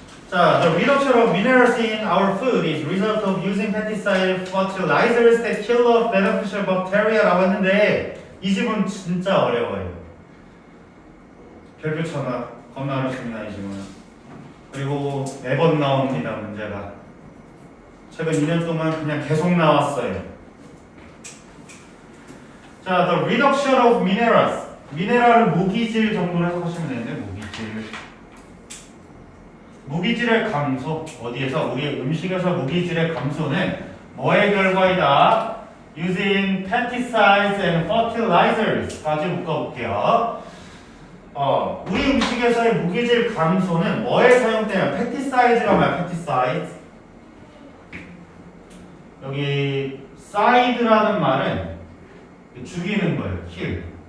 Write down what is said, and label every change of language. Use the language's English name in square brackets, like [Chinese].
[English] 자, the reduction of minerals in our food is result of using pesticide fertilizers that kill off beneficial bacteria [Korean] 라고 했는데 이 집은 진짜 어려워요. 별표쳐가 겁나 어렵습니다. 이 질문은. 그리고 매번 나옵니다. 문제가 최근 2년 동안 그냥 계속 나왔어요. [English] 자, the reduction of minerals. [Korean] 미네랄은 무기질 정도로 해석하시면 되는데 무기질의 감소. 어디에서? 우리 음식에서 무기질의 감소는 뭐의 결과이다? [English] Using pesticides and fertilizers [Korean] 까지 묶어볼게요. 우리 음식에서의 무기질 감소는 뭐에 사용되냐? pesticide가 뭐야? [English] pesticides. [Korean] 여기 side라는 말은 죽이는 거예요. [English] kill.